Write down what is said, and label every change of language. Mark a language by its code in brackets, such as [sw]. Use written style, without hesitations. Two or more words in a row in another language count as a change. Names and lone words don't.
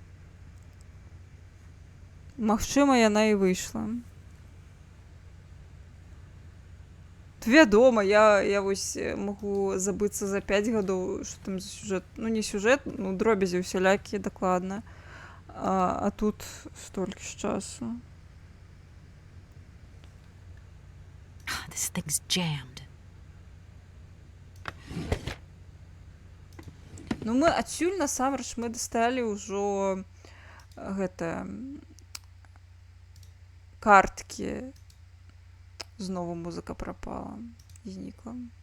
[be] Магчыма, яна і выйшла. Вядома, я вось могу забыцца за 5 гадоў, што там за сюжэт. Ну, не сюжэт, ну, дробязі усялякія, дакладна. А тут столькі ж часу. [en] This thing's jammed. [be] Ну, мы адсюль, насамрэч, мы дасталі ўжо гэта карткі. Знову музыка пропала, знікла.